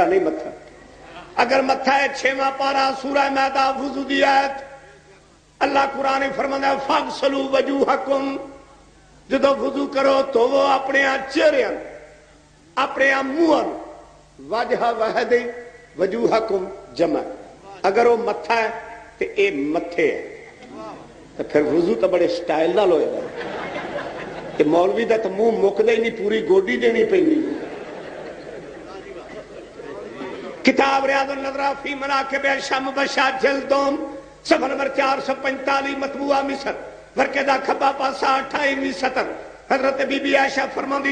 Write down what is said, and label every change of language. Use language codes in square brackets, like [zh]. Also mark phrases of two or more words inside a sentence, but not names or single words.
[pa] نہیں متھا اگر متھا ہے 6واں پارا سورہ میدہ وضو دی آیت [ur] اللہ قرآن فرماتا ہے [ar] فاغسلوا وجوہکم [pa] جدو وضو کرو تو وہ اپنے چہرے اپنے منہ وجہ واحد وجوہکم جمع اگر وہ متھا ہے تو اے متھے ہے تو پھر وضو تو بڑے سٹائل نال ہوئے گا کہ مولوی دا تو منہ مکدا ہی نہیں پوری گوڈی دینی پیندی [ur] کتاب ریاض النظرہ فی مناقب عائشہ مبشرہ جلدوم صفحہ نمبر 445 مطبوعہ مصر [pa] ورکے دا کھبا پاسا 28ویں سطر حضرت بی بی عائشہ فرماندی